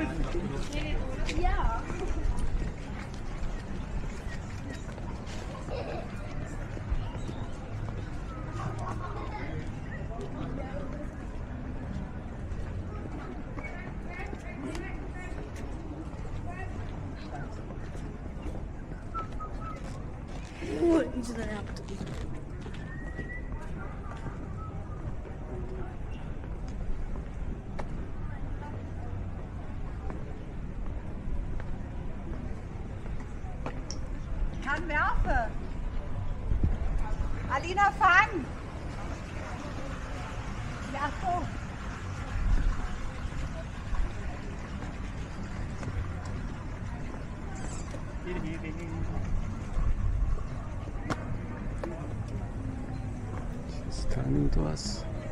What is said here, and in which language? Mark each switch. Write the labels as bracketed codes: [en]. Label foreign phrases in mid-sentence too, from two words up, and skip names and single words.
[de] Ja. [tr] İyice de yaptık. [de] Kann werfen. Alina, fang. Ja, so. [en] She's turning to us.